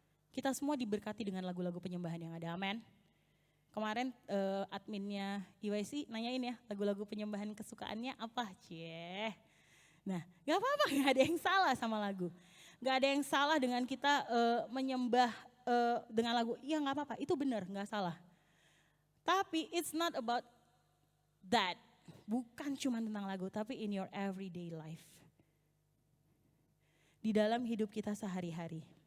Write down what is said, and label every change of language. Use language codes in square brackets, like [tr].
[id] Kita semua diberkati dengan lagu-lagu penyembahan yang ada, amen. Kemarin adminnya IYC nanyain ya, lagu-lagu penyembahan kesukaannya apa? Nah gak apa-apa, gak ada yang salah sama lagu. Gak ada yang salah dengan kita menyembah dengan lagu, iya gak apa-apa, itu benar, gak salah. Tapi [en] it's not about that, [id] bukan cuma tentang lagu, tapi [en] in your everyday life. [id] Di dalam hidup kita sehari-hari.